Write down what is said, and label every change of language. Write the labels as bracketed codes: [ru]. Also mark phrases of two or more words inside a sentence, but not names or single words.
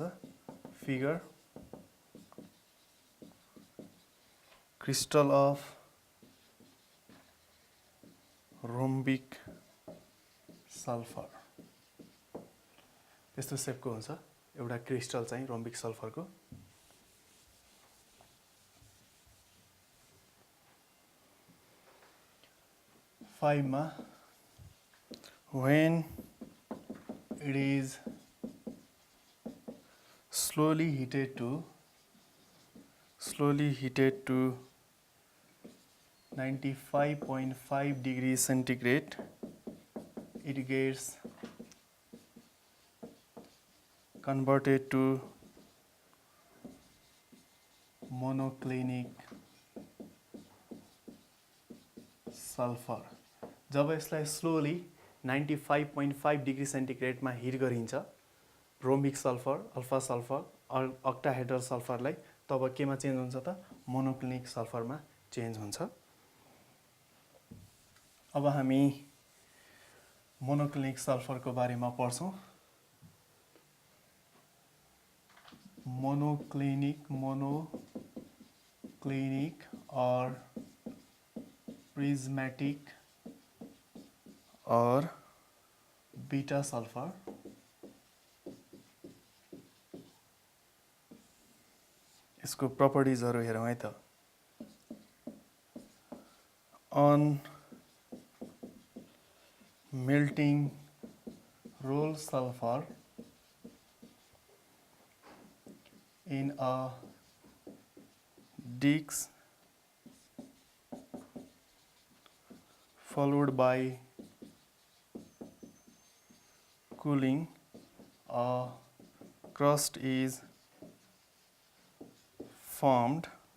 [en] figure crystal of rhombic sulfur [ne] यस्तो सेपको हुन्छ एउटा क्रिस्टल चाहिँ रोम्बिक सल्फरको। [en] मा when it is slowly heated to 95.5 degrees centigrade, it gets converted to monoclinic sulfur। [ne] जब यसलाई [en] slowly 95.5 degree [ne] सेन्टिग्रेडमा हिट गरिन्छ [en] rhombic sulfur, alpha sulfur, octahedral [ne] सल्फरलाई, तब केमा चेन्ज हुन्छ त [en] monoclinic sulfur [ne] चेन्ज हुन्छ। अब हामी [en] monoclinic sulfur [ne] बारेमा पढ्छौं। मोनोक्लिनिक और प्रिज्मेटिक और [en] beta sulfur [ne] यसको प्रपर्टिजहरू हेरौँ है त। [en] On melting roll sulfur in a disk followed by cooling, a crust is formed.